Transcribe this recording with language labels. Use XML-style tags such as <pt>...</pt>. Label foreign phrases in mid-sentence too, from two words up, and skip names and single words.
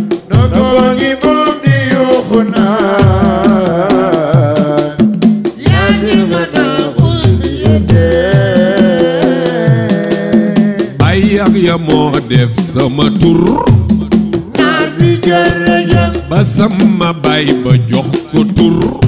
<wo>Nongo ngi bokk di yuuxu naan.</wo> <ar>يا شيخنا خذ بيدي.</ar> <wo>Baay ak ya moo def sama tur. Naar bi jërëjëf. Ba sama baay ba jox ko tur.</wo>